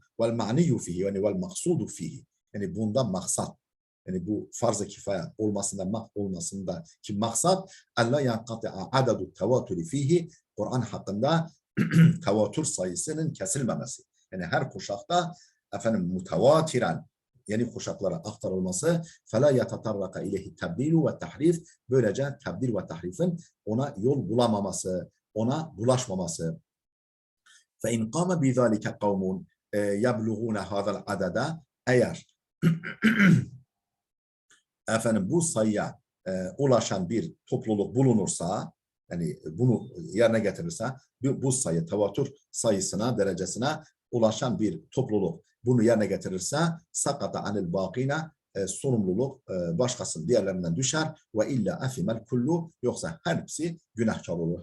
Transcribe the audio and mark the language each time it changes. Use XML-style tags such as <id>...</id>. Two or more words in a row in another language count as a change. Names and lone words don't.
<ar>والمعني فيه,</ar> <tr>yani</tr> <ar>والمقصود فيه.</ar> <tr>Yani bundan maksat, yani bu farz-ı kifaye olmasında ki maksat</tr> <ar>ألا ينقطع عدد التواتر فيه,</ar> <tr>Kur'an hakkında tevatür sayısının kesilmemesi. Yani her kuşakta efendim mutevatiren, yeni kuşaklara aktarılması,</tr> <ar>فَلَا يَتَطَرَّقَ اِلَيْهِ تَبْدِيلُ</ar> <tr>ve tahrif, böylece tebdil ve tahrifin ona yol bulamaması, ona bulaşmaması.</tr> <ar>فَاِنْ قَامَ بِذَٰلِكَ قَوْمٌ يَبْلُغُونَ هَذَا الْعَدَدَ.</ar> <tr>Eğer efendim bu sayıya ulaşan bir topluluk bulunursa, yani bunu yerine getirirse, bu sayı tevatür sayısına, derecesine ulaşan bir topluluk bunu yerine getirirse</tr> <ar>سقط عن الباقين,</ar> <tr>sorumluluk başkasının diğerlerinden düşer ve</tr> <ar>إلا أثم الكل,</ar> <tr>yoksa hepsi günahkar olur.</tr>